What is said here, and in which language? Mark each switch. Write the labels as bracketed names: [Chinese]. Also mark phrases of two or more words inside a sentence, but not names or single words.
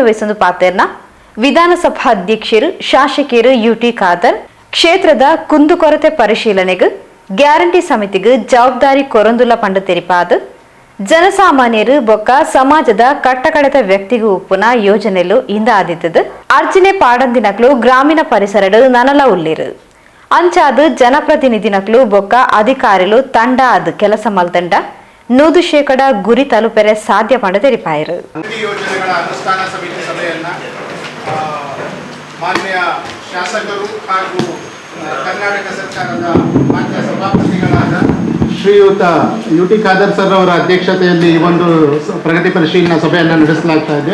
[Tulu] ವೆಸೊಂದು ಪಾತೆರ್ನ ವಿಧಾನಸಭಾ ಅಧ್ಯಕ್ಷರು ಶಾಸಕರು ಯುಟಿ ಖಾದರ್ [Kannada] ಕ್ಷೇತ್ರದ ಕುಂದುಕೊರತೆ ಪರಿಶೀಲನೆಗೆ ಗ್ಯಾರಂಟಿ ಸಮಿತಿಗೆ [Tulu] ಜವಾಬ್ದಾರಿ ಕೊರೊಂದುಲ್ಲ ಪಂಡು ತೆರಿಪಾದು ಜನಸಾಮಾನ್ಯರು ಬೊಕ್ಕ ಸಮಾಜದ ಕಟ್ಟಕಡೆತ ವ್ಯಕ್ತಿಗೂ ಉಪ್ಪುನ ಯೋಜನೆಲು ಇಂದ ಆದಿತ್ತದು ಅರ್ಜಿನೆ ಪಾಡಂದಿನಕ್ಲು ಗ್ರಾಮೀಣ ಪರಿಸರಡು ನನಲ ಉಲ್ಲಿರು ಅಂಚಾದು ಜನಪ್ರತಿನಿಧಿನಕ್ಲು ಬೊಕ್ಕ ಅಧಿಕಾರಿಲು ತಂಡ ಅದು ಕೆಲಸ ಮಲ್ತಂಡ 100% ಗುರಿ ತಲುಪರೆ ಸಾಧ್ಯ ಪಂಡು ತೆರಿಪಾಯರು. [Kannada] ಯೋಜನೆಗಳ ಅನುಷ್ಠಾನ ಸಮಿತಿ ಸಭೆಯನ್ನ ಮಾನ್ಯ ಶಾಸಕರು ಹಾಗೂ ಕರ್ನಾಟಕ ಸರ್ಕಾರದ ಮಾನ್ಯ ಸಭಾಪತಿಗಳಾದ ಶ್ರೀಯುತ ಯುಟಿ ಖಾದರ್ ಸರ್ ಅವರ ಅಧ್ಯಕ್ಷತೆಯಲ್ಲಿ ಈ ಒಂದು ಪ್ರಗತಿ ಪರಿಶೀಲನಾ ಸಭೆಯನ್ನು ನಡೆಸಲಾಗ್ತಾ ಇದೆ.